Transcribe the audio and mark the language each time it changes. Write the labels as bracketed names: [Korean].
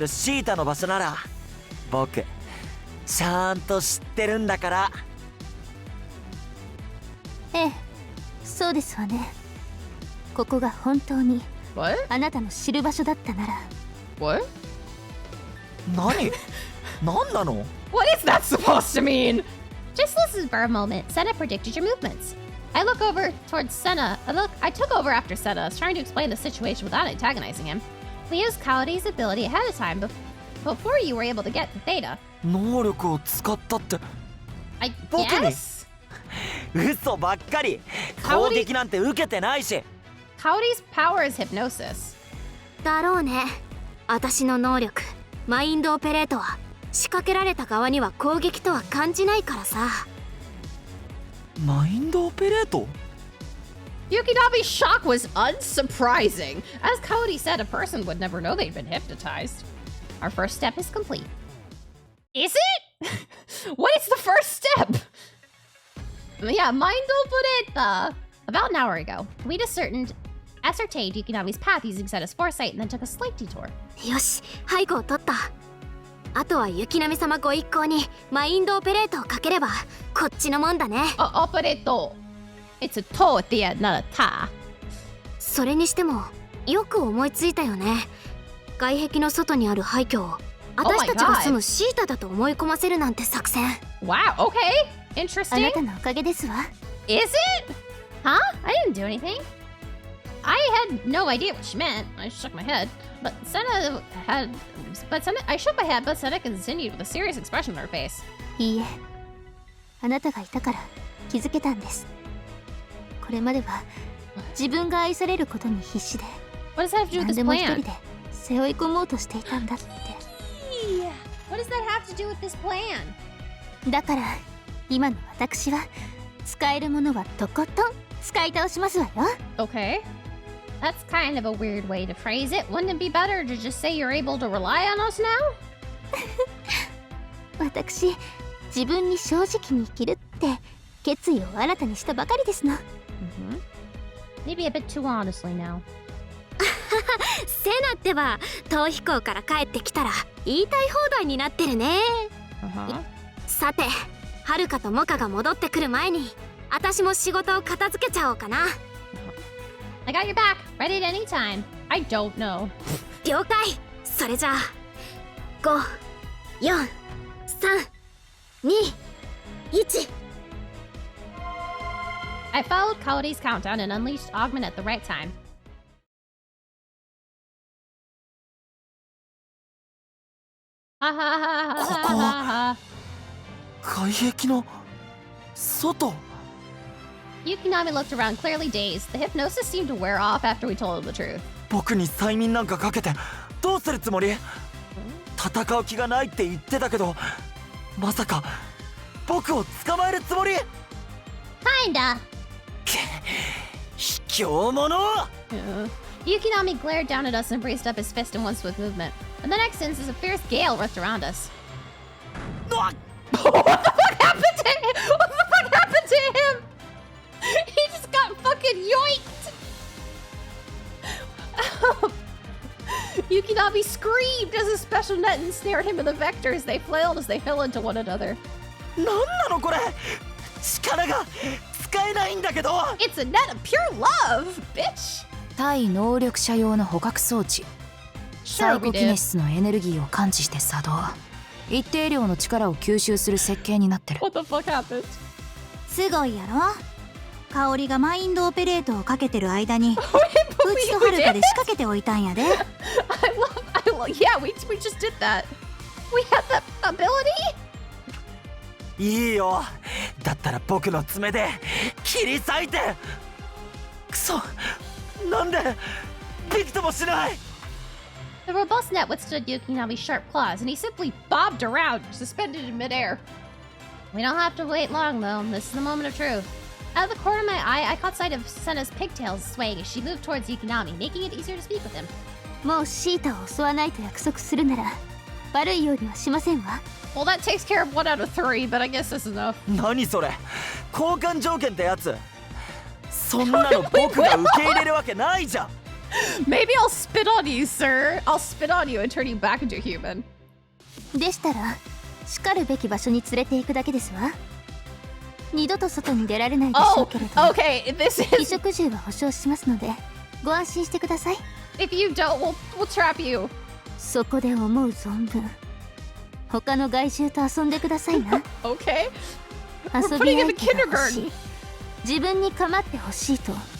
[Japanese] るシータの場所なら僕ちゃんと知ってるんだから。ええ、そうですわね。ここが本当にあなたの知る場所だったなら。 [English] What? [Japanese] 何？何なの？ [English] What is that supposed to mean? Just listen for a moment. Senna predicted your movements. I look over towards Senna. I took over after Senna, trying to explain the situation without antagonizing him. We used Kaori's ability ahead of time before you were able to get the theta. [Japanese] 能力を使ったって。 [English] I [Japanese] 僕に [English] guess? [Japanese] 嘘ばっかり。攻撃なんて受けてないし。 [English] Kaori's power is hypnosis. [Japanese] だろうね。私の能力、マインドオペレートは仕掛けられた側には攻撃とは感じないからさ。マインドオペレート？ [English] Yukinami's shock was unsurprising. As Kaori said, a person would never know they'd been hypnotized. Our first step is complete. Is it? What is the first step? Yeah, mind operetta. About an hour ago, we'd ascertained Yukinami's path using Senna's foresight and then took a slight detour. [Japanese] よし、背後を取った。あとは雪並様ご一行にマインドオペレートをかければこっちのもんだね。 [English] Operetto. It's a to at the end, not a ta. [Japanese] それにしてもよく思いついたよね。外壁の外にある廃墟を私たちが住むシータだと思い込ませるなんて作戦。 [English] Wow, okay. Interesting. [Japanese] あなたのおかげですわ。 [English] Is it? Huh? I didn't do anything. I had no idea what she meant. I shook my head. But Senna I shook my head, but Senna continued with a serious expression on her face. [Japanese] いいえ、あなたがいたから気づけたんです。これまでは自分が愛されることに必死で、 [English] What does that have to do with [Japanese] 何 [English] this [Japanese] でも一人 [English] plan? [Japanese] で背負い込もうとしていたんだって。 [English] What does that have to do with this plan? [Japanese] だから今の私は使えるものはとことん使い倒しますわよ。 [English] Okay. That's kind of a weird way to phrase it. Wouldn't it be better to just say you're able to rely on us now? [Japanese] 私、自分に正直に生きるって決意を新たにしたばかりですの。 [English] Maybe a bit too honestly now. [Japanese] セナってば逃避行から帰ってきたら言いたい放題になってるね。さて、はるかとモカが戻ってくる前に私も仕事を片付けちゃおうかな。 [English] I got your back. Ready at any time. I don't know. [Japanese] 了解。それじゃあ5、4、3、2、1。 [English] I followed Kaori's countdown and unleashed Augment at the right time. はははははは。 [Japanese] 外壁の外。 [English] Yukinami looked around, clearly dazed. The hypnosis seemed to wear off after we told him the truth. [Japanese] 僕に催眠なんかかけてどうするつもり？戦う気がないって言ってたけど、まさか僕を捕まえるつもり？ [English] Kinda. [Japanese] 卑怯者！ [English] Yukinami glared down at us and braced up his fist in one swift movement. In the next instant, a fierce gale rushed around us. What the fuck happened to him? What the fuck happened to him? He just got fucking yoinked! Yukinami screamed as a special net ensnared him in the vectors. They flailed as they fell into one another. [Japanese] なんなのこれ？力が使えないんだけど。 [English] It's a net of pure love, bitch! [Japanese] 対能力者用の捕獲装置。サイコキネシスのエネルギーを感知して作動。一定量の力を吸収する設計になってる。 [English] What the fuck happened? [Japanese] すごいやろ。香りがマインドオペレートをかけてる間にうちとはるかで仕掛けておいたんやで。 [English] I love, yeah, we just did that. We had that ability? [Japanese] いいよ。だったら僕の爪で切り裂いて。くそ、なんでびくともしない。 [English] The robust net withstood Yukinami's sharp claws, and he simply bobbed around, suspended in midair. We don't have to wait long, though. This is the moment of truth. Out of the corner of my eye, I caught sight of Senna's pigtails swaying as she moved towards Yukinami, making it easier to speak with him. [Japanese] もうシータを襲わないと約束するなら悪いようにはしませんわ。 [English] Well, that takes care of 1 out of 3, but I guess that's enough. [Japanese] 何それ？交換条件ってやつ？そんなの僕が受け入れるわけないじゃん。 [English] Maybe I'll spit on you, sir. I'll spit on you and turn you back into a human. [Japanese] でしたら、しかるべき場所に連れて行くだけですわ。二度と外に出られないでしょうけれど、 [English] okay, this is... [Japanese] 衣食住は保証しますので、ご安心してください。 [English] If you don't, we'll trap you. [Japanese] そこで思う存分、他の害獣と遊んでくださいな。 [English] Okay. [Japanese] 遊び相手が欲しい。自分に構ってほしいと。